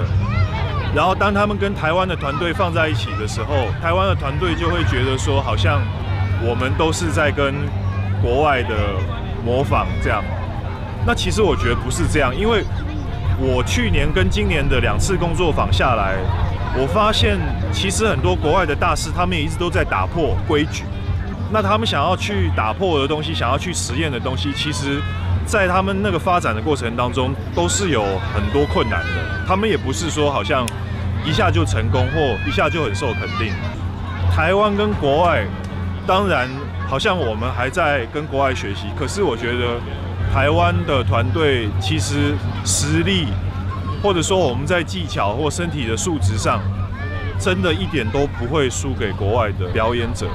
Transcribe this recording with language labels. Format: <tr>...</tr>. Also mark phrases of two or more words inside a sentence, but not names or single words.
<zh>然後當他們跟台灣的團隊放在一起的時候，台灣的團隊就會覺得說，好像我們都是在跟國外的模仿這樣。那其實我覺得不是這樣，因為我去年跟今年的2次工作坊下來，我發現其實很多國外的大師，他們也一直都在打破規矩。那他們想要去打破的東西，想要去實驗的東西，其實在他們那個發展的過程當中，都是有很多困難的。他們也不是說好像一下就成功，或一下就很受肯定。台灣跟國外，當然好像我們還在跟國外學習，可是我覺得台灣的團隊其實實力，或者說我們在技巧或身體的素質上，真的一點都不會輸給國外的表演者。</zh>